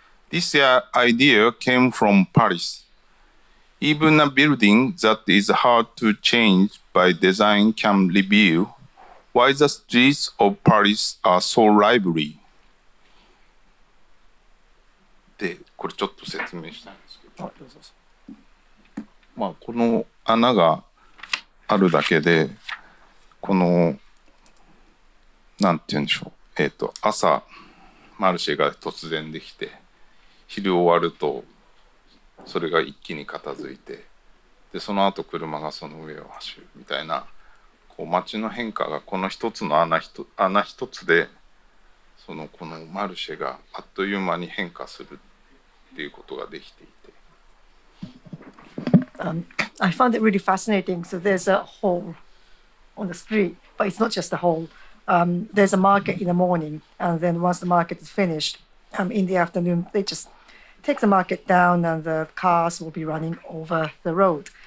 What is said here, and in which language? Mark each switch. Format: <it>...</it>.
<en>This idea came from Paris. Even a building that is hard to change by design can reveal why the streets of Paris are so lively.</en> <ja>で、これちょっと説明したいんですけど。まあ、この穴があるだけで、この、なんて言うんでしょう。朝、マルシェが突然できて、昼終わると、それが一気に片付いて、でその後車がその上を走るみたいなこう街の変化がこの一つの穴一つでこのマルシェがあっという間に変化するっていうことができていて。</ja> <en>I found it really fascinating. So there's a hole on the street, but it's not just a hole. There's a market in the morning, and then once the market is finished, in the afternoon, they just take the market down and the cars will be running over the road.</en>